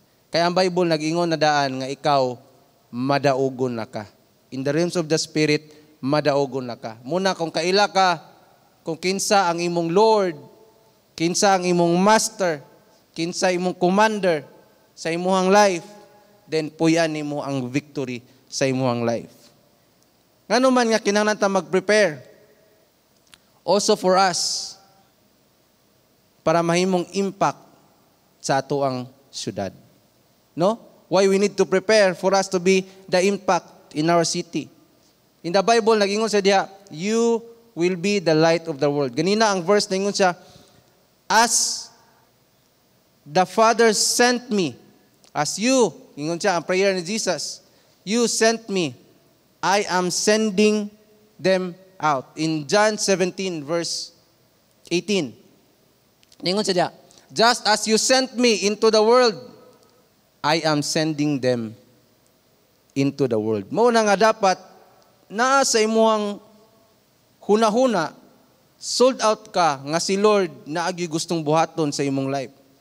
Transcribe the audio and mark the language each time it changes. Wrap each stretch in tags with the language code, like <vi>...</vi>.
<ceb>Kaya ang Bible nag-ingon na daan nga ikaw madaugon na ka.</ceb> <en>In the realms of the Spirit,</en> <ceb>madaugon na ka. Muna kung kaila ka, kung kinsa ang imong Lord, kinsa ang imong Master, kinsa imong Commander sa imuhang life, then puyan nimo ang victory sa imuhang life. Ngano man nga kinahanglan ta mag-prepare</ceb> <en>also for us</en> <ceb>para mahimong impact sa ato ang syudad. No?</ceb> <en>Why we need to prepare for us to be the impact in our city. In the Bible,</en> <ceb>nag-ingon siya diha,</ceb> <en>you will be the light of the world.</en> <ceb>Ganina ang verse, nag-ingon siya,</ceb> <en>as the Father sent me, as you,</en> <ceb>ingon siya, ang prayer ni Jesus,</ceb> <en>you sent me, I am sending them out. In John 17, verse 18,</en> <ceb>nag-ingon siya diha,</ceb> <en>just as you sent me into the world, I am sending them into the world.</en> <ceb>Mao na nga dapat naa sa imuhang huna-huna,</ceb> <en>sold out</en> <ceb>ka nga si Lord na agi gustong buhaton sa imong life.</ceb>